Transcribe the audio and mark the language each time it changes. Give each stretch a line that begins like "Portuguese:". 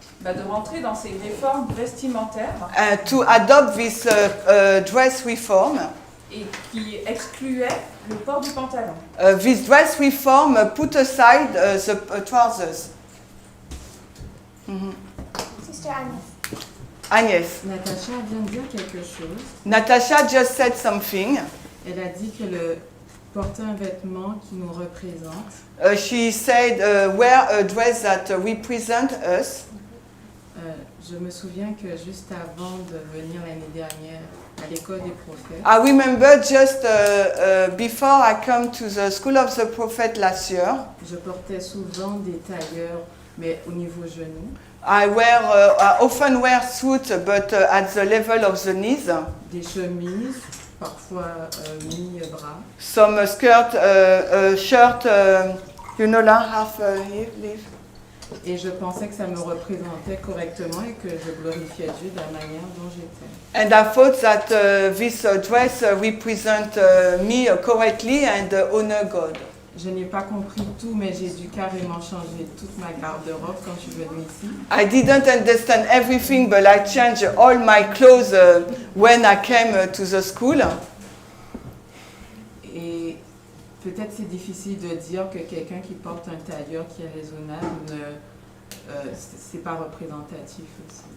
French: De rentrer dans ces réformes vestimentaires.
English: To adopt this dress reform.
French: Et qui excluait le port du pantalon.
English: This dress reform put aside the trousers. Sister Agnes.
French: Agnès. Natacha vient de dire quelque chose.
English: Natasha just said something.
French: Elle a dit que porter un vêtement qui nous représente.
English: She said, wear a dress that represents us.
French: Je me souviens que juste avant de venir l'année dernière à l'école des prophètes,
English: I remember just before I come to the School of the Prophet last year,
French: je portais souvent des tailleurs, mais au niveau genou.
English: I often wear suits, but at the level of the knees.
French: Des chemises, parfois mi-bras.
English: Some skirt, shirt, half sleeve.
French: Et je pensais que ça me représentait correctement et que je glorifiais Dieu de la manière dont j'étais.
English: And I thought that this dress represents me correctly and honor God.
French: Je n'ai pas compris tout, mais j'ai dû carrément changer toute ma garde-robe quand je suis venue ici.
English: I didn't understand everything, but I changed all my clothes when I came to the school.
French: Et peut-être c'est difficile de dire que quelqu'un qui porte un tailleur qui est raisonnable, c'est pas représentatif aussi.